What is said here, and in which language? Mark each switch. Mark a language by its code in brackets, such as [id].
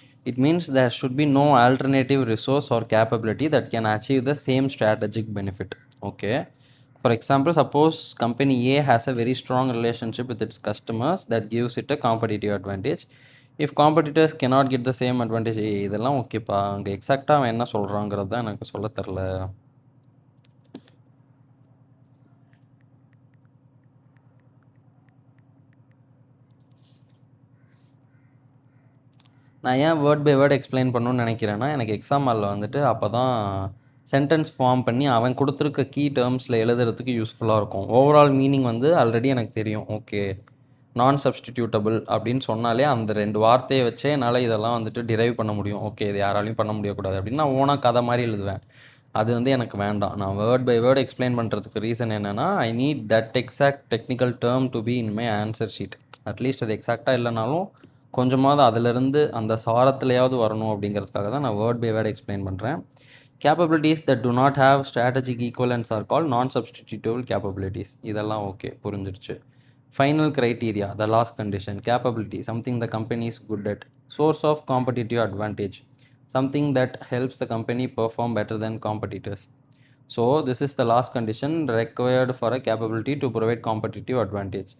[en] It means there should be no alternative resource or capability that can achieve the same strategic benefit. Okay. For example, suppose company A has a very strong relationship with its customers that gives it a competitive advantage. If competitors cannot get the same advantage, [ta] இதெல்லாம் ஓகேப்பா, அங்கே எக்ஸாக்டாக அவன் என்ன சொல்கிறாங்கிறது தான் எனக்கு சொல்ல தெரில. நான் ஏன் வேர்ட் பை வேர்ட் எக்ஸ்பிளைன் பண்ணணும்னு நினைக்கிறேன்னா, எனக்கு எக்ஸாம் ஹாலில் வந்துட்டு அப்போ தான் சென்டென்ஸ் ஃபார்ம் பண்ணி அவன் கொடுத்துருக்க கீ டேர்ம்ஸில் எழுதுறதுக்கு யூஸ்ஃபுல்லாக இருக்கும். ஓவரால் மீனிங் வந்து ஆல்ரெடி எனக்கு தெரியும். ஓகே, நான் சப்ஸ்டிடியூட்டபிள் அப்படின்னு சொன்னாலே அந்த 2 வார்த்தையை வச்சே என்னால் இதெல்லாம் வந்துட்டு டிரைவ் பண்ண முடியும். ஓகே, இது யாராலையும் பண்ண முடியக்கூடாது அப்படின்னு நான் ஓனாக கதை மாதிரி எழுதுவேன். அது வந்து எனக்கு வேண்டாம். நான் வேர்ட் பை வேர்ட் எக்ஸ்பிளைன் பண்ணுறதுக்கு ரீசன் என்னென்னா, [en] I need that exact technical term to be in my answer sheet. [ta] At least அது எக்ஸாக்டாக இல்லைனாலும் கொஞ்சமாவது அதிலிருந்து அந்த சாரத்துலையாவது வரணும் அப்படிங்கிறதுக்காக தான் நான் வேர்ட் பை வேர்ட் எக்ஸ்பிளைன் பண்ணுறேன். [en] Capabilities that do not have strategic equivalence or call non substitutable capabilities. [ta] இதெல்லாம் ஓகே, புரிஞ்சிருச்சு. [en] Final criteria, the last condition, capability, something the company is good at. Source of competitive advantage, something that helps the company perform better than competitors. So this is the last condition required for a capability to provide competitive advantage.